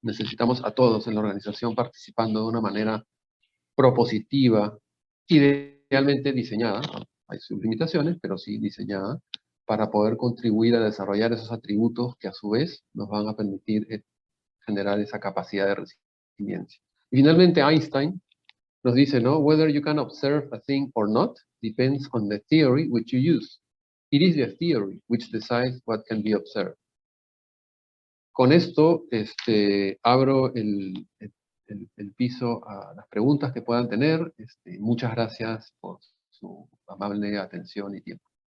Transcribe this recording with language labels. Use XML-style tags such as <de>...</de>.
<es>Necesitamos a todos en la organización participando de una manera propositiva, idealmente diseñada, hay sus limitaciones, pero sí diseñada, para poder contribuir a desarrollar esos atributos que a su vez nos van a permitir generar esa capacidad de resiliencia. Y finalmente Einstein nos dice, ¿no?</es> <en>Whether you can observe a thing or not depends on the theory which you use. It is the theory which decides what can be observed.</en> <es>Con esto abro el piso a las preguntas que puedan tener. Muchas gracias por su amable atención y tiempo.</es>